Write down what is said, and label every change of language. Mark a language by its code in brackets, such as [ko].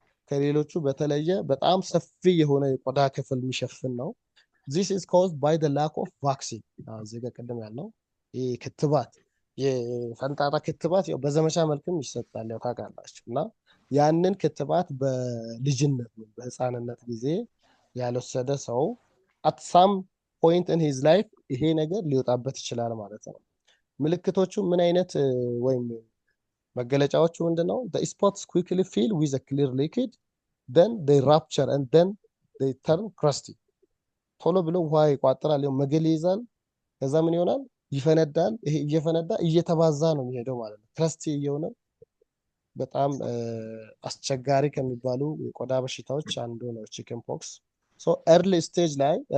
[am] ከሌሎቹ በተለየ በጣም ሰፊ የሆነ የቆዳ ክፍል የሚሸፍን ነው። [en] ዚስ ኢዝ ኮዝድ ባይ ደ ላክ ኦፍ ቫክሲን። [am] እዚህ ጋር ቅድም ያልነው ይህ ክትባት የፈንጣጣ ክትባት ያው በዘመቻ መልክም ይሰጣል ያው ታውቃላችሁ። እና ያንን ክትባት በልጅነት በህፃንነት ጊዜ ያልወሰደ ሰው [en] አት ሳም ፖይንት ኢን ሂዝ ላይፍ [am] ይሄ ነገር ሊወጣበት ይችላል ማለት ነው። ምልክቶቹ ምን አይነት ወይም መገለጫዎቹ ምንድነው? [en] the spots quickly fill with a clear liquid, then they rupture and then they turn crusty. [am] ቶሎ ብሎ ውሃ ይቋጥራል፣ መገል ይይዛል፣ ከዛ ምን ይሆናል? ይፈነዳል። ይሄ እየፈነዳ እየተባዛ ነው የሚሄደው ማለት ነው። ክረስቲ እየሆነ በጣም አስቸጋሪ ከሚባሉ የቆዳ በሽታዎች አንዱ ነው ቺክን ፖክስ። ሶ ኤርሊ ስቴጅ ላይ